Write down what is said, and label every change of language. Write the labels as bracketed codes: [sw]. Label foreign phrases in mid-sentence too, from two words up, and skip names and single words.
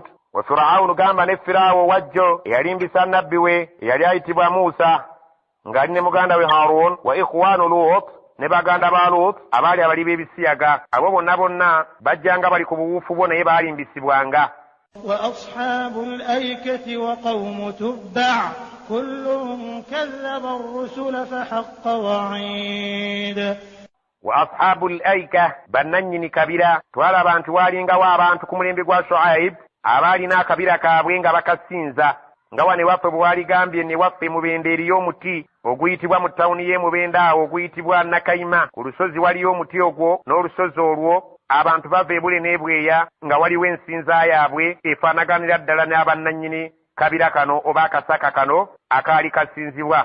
[lg] wa Firawunu gamba ne Firaawo wajjo eyalimbisa nnabbi we eyali ayitibwa Muusa ng'ali ne muganda we Haruun. [ar] وإخوان لوط [lg] ne baganda ba Luut abaali abali b'ebisiyaga, abo bonna bajjanga bali ku buwuufu bo naye baalimbisibwanga. [ar] وأصحاب الأيكة وقوم تبع كل كذب الرسل فحق وعيد. وأصحاب الأيكة, [lg] bannannyini kabira, twalaba nti waalingawo abantu ku mulembe gwa Shu'aib abaalina akabira kaabwe nga bakasinza, nga wane waffe bwe waligambye ne waffe Mubende eriyo omuti oguyitibwa mu ttawuni y'e Mubende awo oguyitibwa Nakayima. Ku lusozi waliyo omuti ogwo, n'olusozi olwo abantu bava ebule n'ebweya nga waliwo ensinza yaabwe efaanaganira ddala n'abannannyini kabira kano oba akasaka kano akaali kasinzibwa.